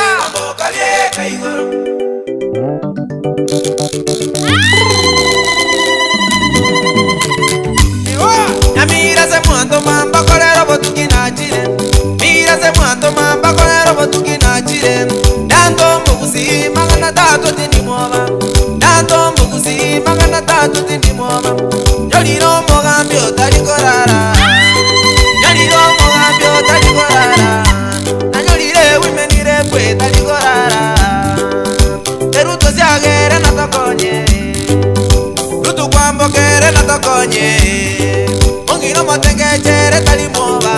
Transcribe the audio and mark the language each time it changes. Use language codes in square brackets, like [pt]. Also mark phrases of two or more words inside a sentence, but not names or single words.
[guz] Wambokale kaigoro Mira se muando mamba kolero botuki na chire. Mira se muando mamba kolero botuki na chire. Dando [sw] mbuzi magana tatu [guz] tini mwaba. Dando [sw] mbuzi magana tatu [guz] tini mwaba. Yoliro mogambyo tali korara. Yoliro mogambyo tali korara. Na yolire wimenire kwe tali korara. Eruto siagere na tokonye. Rutu kwambo kere na tokonye. Mongino motenge chere tali moba.